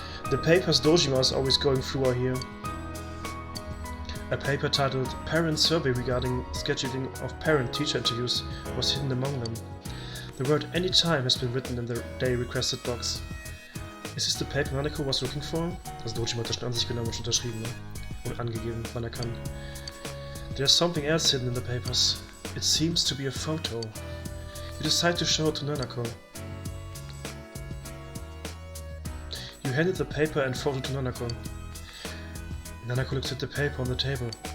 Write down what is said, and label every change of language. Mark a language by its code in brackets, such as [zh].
[en] The papers Dojima is always going through are here. A paper titled Parent Survey regarding scheduling of parent-teacher interviews was hidden among them. The word anytime has been written in the day requested box. Is this the paper Nanako was looking for? [de] Also Dojima hat das schon an sich genommen und schon unterschrieben, ne? Und angegeben, wann er kann. [en] There's something else hidden in the papers. It seems to be a photo. You decide to show it to Nanako. You handed the paper and photo to Nanako. Nanako looks at the paper on the table.